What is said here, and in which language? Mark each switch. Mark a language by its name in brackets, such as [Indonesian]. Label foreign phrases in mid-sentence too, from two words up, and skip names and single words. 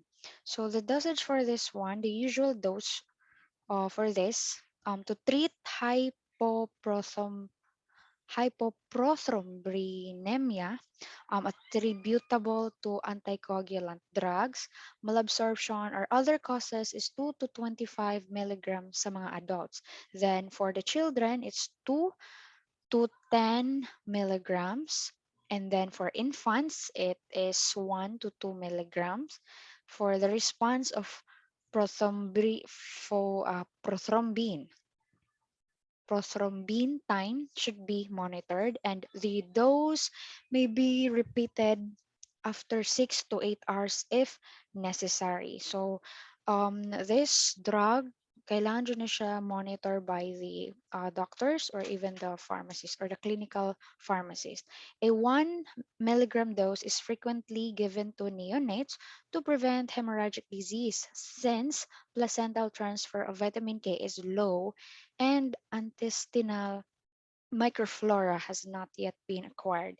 [English] So the dosage for this one, the usual dose for this to treat hypoprothromburinemia attributable to anticoagulant drugs, malabsorption, or other causes is 2 to 25 milligrams [Filipino] sa mga [English] adults. Then for the children, it's 2 to 10 milligrams. And then for infants, it is 1 to 2 milligrams. For the response of prothrombin prothrombin time should be monitored, and the dose may be repeated after 6 to 8 hours if necessary. So this drug, [Filipino] kailangan dyan na siya [English] monitor by the doctors or even the pharmacist or the clinical pharmacist. A 1 milligram dose is frequently given to neonates to prevent hemorrhagic disease since placental transfer of vitamin K is low and intestinal microflora has not yet been acquired.